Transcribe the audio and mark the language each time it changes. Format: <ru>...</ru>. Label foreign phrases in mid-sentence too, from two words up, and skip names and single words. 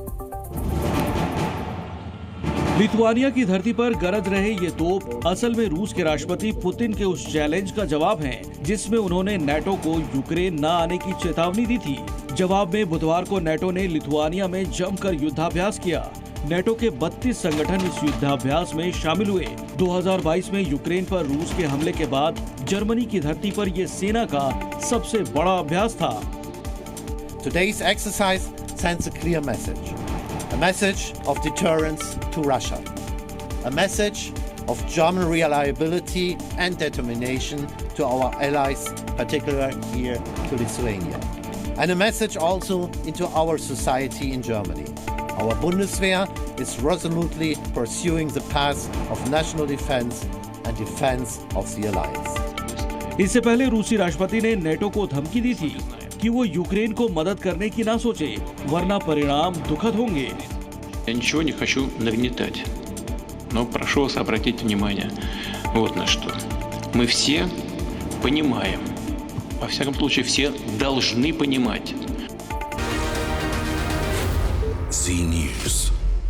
<hi>लिथुआनिया की धरती पर गरज रहे ये तोप असल में रूस के राष्ट्रपति पुतिन के उस चैलेंज का जवाब है जिसमें उन्होंने नेटो को यूक्रेन न आने की चेतावनी दी थी। जवाब में बुधवार को नेटो ने लिथुआनिया में जमकर युद्धाभ्यास किया। नेटो के 32 संगठन इस युद्धाभ्यास में शामिल हुए। 2022 में यूक्रेन पर रूस के हमले के बाद जर्मनी की धरती पर ये सेना का सबसे बड़ा अभ्यास था।</hi> <en>Today's exercise sends a clear message. A message of deterrence to Russia. A message of German reliability and determination to our allies, particularly here to Lithuania. And a message also into our society in Germany. Our Bundeswehr is resolutely pursuing the path of national defense and defense of the alliance.</en> <hi>इससे पहले रूसी राष्ट्रपति ने नेटो को धमकी दी थी कि वो यूक्रेन को मदद करने की ना सोचे, वरना परिणाम दुखद होंगे।</hi> <ru>Я ничего не хочу нагнетать, но прошу вас обратить внимание вот на что. Мы все понимаем, во всяком случае все должны понимать. Z News.</ru>